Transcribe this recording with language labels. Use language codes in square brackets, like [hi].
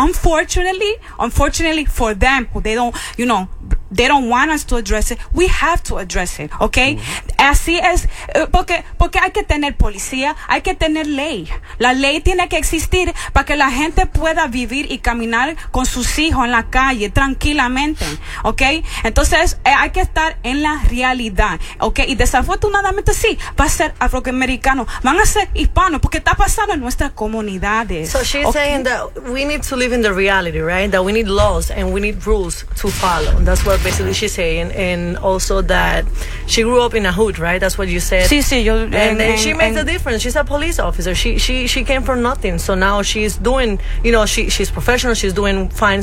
[en] Unfortunately for them, they don't want us to address it. We have to address it, okay? Mm-hmm. [es] Así es, porque hay que tener policía, hay que tener ley. La ley tiene que existir para que la gente pueda vivir y caminar con sus hijos en la calle tranquilamente, okay? Entonces, hay que estar en la realidad, okay? Y desafortunadamente sí, va a ser afroamericano, van a ser hispanos, porque está pasando en nuestras comunidades. [en] So she's saying that we need to live in the reality, right? That we need laws and we need rules to follow. That's what basically she's saying, and also that she grew up in a hood, right? That's what you said. She makes a difference. She's a police officer. She came from nothing, so now she's doing, you know, she's professional, she's doing fine.